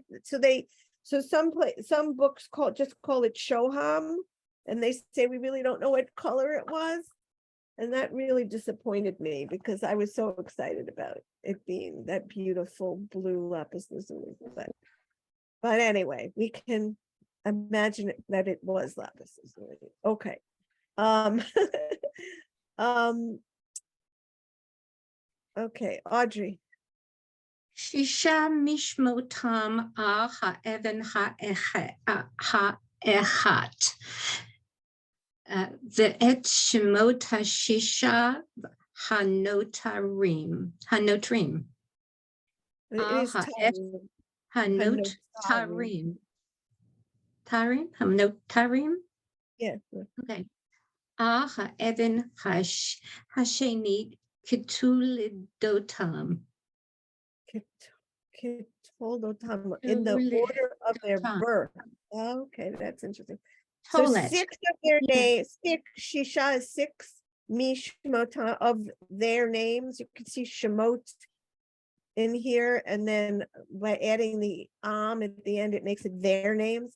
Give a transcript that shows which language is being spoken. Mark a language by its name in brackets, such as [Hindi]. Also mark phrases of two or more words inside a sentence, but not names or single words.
[English] So some books just call it shoham, and they say we really don't know what color it was, and that really disappointed me because I was so excited about it being that beautiful blue lapis lazuli. But anyway, we can imagine that it was lapis lazuli. Okay. Okay, Audrey. [Hebrew] שישה משמותם האבן האחת. ואת שמות הששה הנותרים. [English] It is [Hebrew] הנותרים. הנותרים? [English] Yeah. Okay. [Hebrew] האבן השנית כתולדותם. [English] In the order of their birth. Okay, that's interesting. So [Hebrew] Tolet. [English] 6 of their names, 6, Shisha is 6 mishmota of their names. You can see Shemot in here, and then by adding the at the end, it makes it their names.